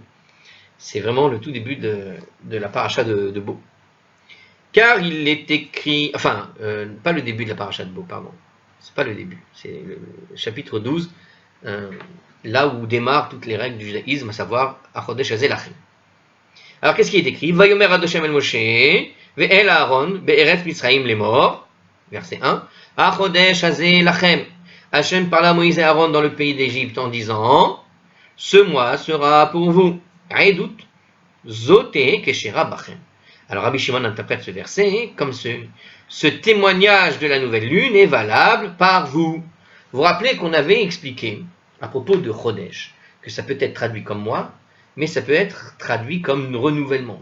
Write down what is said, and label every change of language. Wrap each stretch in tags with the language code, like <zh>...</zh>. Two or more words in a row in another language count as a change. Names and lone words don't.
<fr>C'est vraiment le tout début de la paracha de Bo. Car il est écrit, enfin, pas le début de la paracha de Bo, pardon. C'est pas le début, c'est le chapitre 12, là où démarrent toutes les règles du judaïsme, à savoir</fr> <he>החודש הזה לכם.</he> <fr>Alors qu'est-ce qui est écrit?</fr> <he>ויאמר ה' אל משה ואל אהרן בארץ מצרים לאמר, verset 1. החודש הזה לכם.</he> <fr>Hachem parla à Moïse et Aaron dans le pays d'Égypte en disant: ce mois sera pour vous.</fr> <he>העדות זו תהא כשרה בכם.</he> <fr>Alors Rabbi Shimon interprète ce verset comme ce témoignage de la nouvelle lune est valable par vous. Vous vous rappelez qu'on avait expliqué à propos de Chodesh que ça peut être traduit comme mois, mais ça peut être traduit comme renouvellement.</fr>